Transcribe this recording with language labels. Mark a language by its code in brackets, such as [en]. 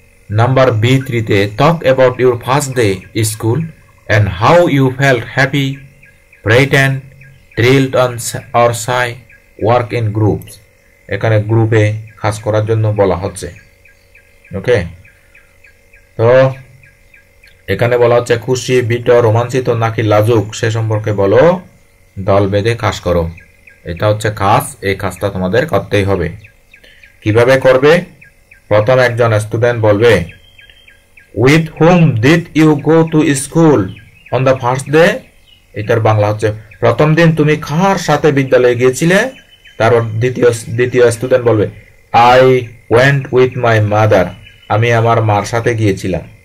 [en] Number B3-তে talk about your first day school and how you felt happy, frightened, thrilled or shy, work in groups. [bn] এখানে গ্রুপে কাজ করার জন্য বলা হচ্ছে। ওকে, তো এখানে বলা হচ্ছে খুশি, ভীত, রোমাঞ্চিত নাকি লাজুক সে সম্পর্কে বলো, দল বেঁধে কাজ করো। এটা হচ্ছে কাজ, এই কাজটা তোমাদের করতেই হবে। কিভাবে করবে? প্রথম একজন স্টুডেন্ট বলবে, [en] with whom did you go to school on the first day? [bn] এটার বাংলা হচ্ছে প্রথম দিন তুমি কার সাথে বিদ্যালয়ে গিয়েছিলে? তারপর দ্বিতীয় স্টুডেন্ট বলবে [en] I went with my mother, [bn] আমি আমার মার সাথে গিয়েছিলাম।